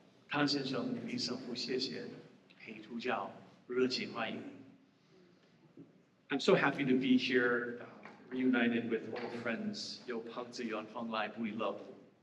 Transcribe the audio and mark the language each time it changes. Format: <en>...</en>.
<zh>安先生、李神父，谢谢陪主教，热情欢迎。</zh> <en>I'm so happy to be here, reunited with old friends.</en> <zh>有朋自远方来，不亦乐乎。</zh>